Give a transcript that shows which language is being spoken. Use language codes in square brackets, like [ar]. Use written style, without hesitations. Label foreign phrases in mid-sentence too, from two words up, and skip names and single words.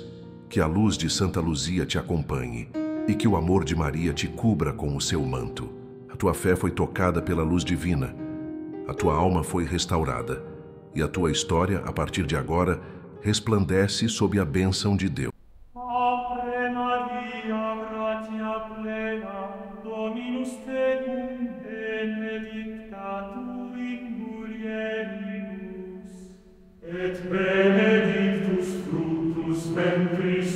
[pt] Que a luz de Santa Luzia te acompanhe e que o amor de Maria te cubra com o seu manto. A tua fé foi tocada pela luz divina, a tua alma foi restaurada e a tua história, a partir de agora, resplandece sob a bênção de Deus. [la] Ave Maria, gratia plena, Dominus tecum, benedicta tu in mulieribus, ventris